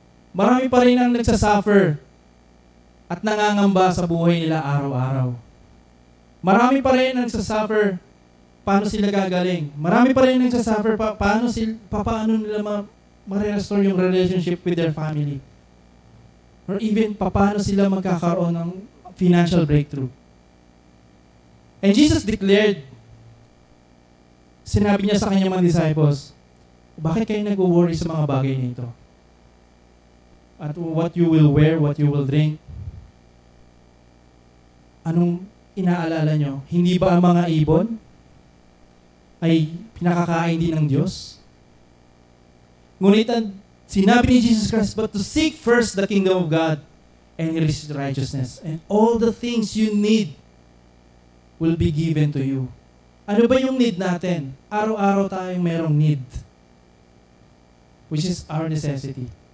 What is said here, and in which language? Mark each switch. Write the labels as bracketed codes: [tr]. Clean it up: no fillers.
[tl] Marami pa rin ang nagsasuffer at nangangamba sa buhay nila araw-araw. Marami pa rin ang nagsasuffer paano sila gagaling. Marami pa rin ang nagsasuffer paano nila ma-restore yung relationship with their family. [en] Or even, [tl] paano sila magkakaroon ng financial breakthrough. And Jesus declared, sinabi niya sa kanyang mga disciples, bakit kayo nag-worry sa mga bagay nito? [en] At what you will wear, what you will drink. [tl] Anong inaalala nyo? Hindi ba ang mga ibon ay pinakakain din ng Diyos? Ngunit sinabi ni [en] Jesus Christ, but to seek first the kingdom of God and His righteousness, and all the things you need will be given to you. [tl] Ano ba yung need natin? Araw-araw tayong merong need, [en] which is our necessity.